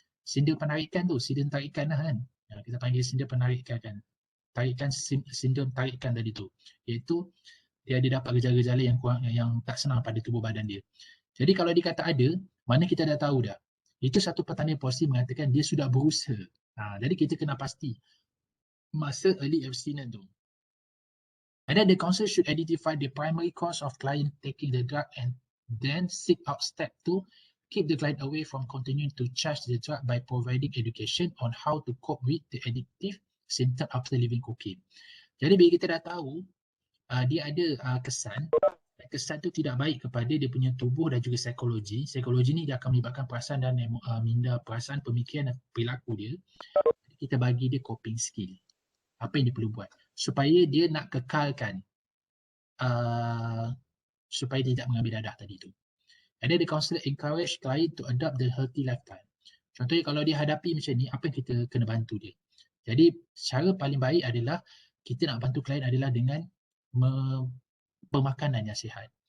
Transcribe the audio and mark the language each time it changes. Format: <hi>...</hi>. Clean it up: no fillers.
<ms>Sindrom penarikan tu, sindrom tarikan lah kan. Kita panggil sindrom penarikan kan. Sindrom tarikan tadi tu. Iaitu dia ada dapat gejala-gejala yang tak senang pada tubuh badan dia. Jadi kalau dia kata ada, mana kita dah tahu dah. Itu satu petanda positif mengatakan dia sudah berusaha. Jadi kita kena pasti masa early abstinence tu.</ms> <en>And then the counsellor should identify the primary cause of client taking the drug and then seek out step 2, keep the client away from continuing to charge the drug by providing education on how to cope with the addictive symptom after leaving cocaine.</en> <ms>Jadi bila kita dah tahu dia ada kesan tu tidak baik kepada dia punya tubuh dan juga psikologi. Psikologi ni dia akan melibatkan perasaan dan minda, perasaan, pemikiran dan perilaku dia. Kita bagi dia coping skill. Apa yang dia perlu buat supaya dia nak kekalkan supaya dia tidak mengambil dadah tadi tu.</ms> <en>And then the counsellor encourage client to adopt the healthy lifestyle.</en> <ms>Contohnya kalau dia hadapi macam ni, apa yang kita kena bantu dia? Jadi cara paling baik adalah kita nak bantu klien adalah dengan pemakanan yang sihat.</ms>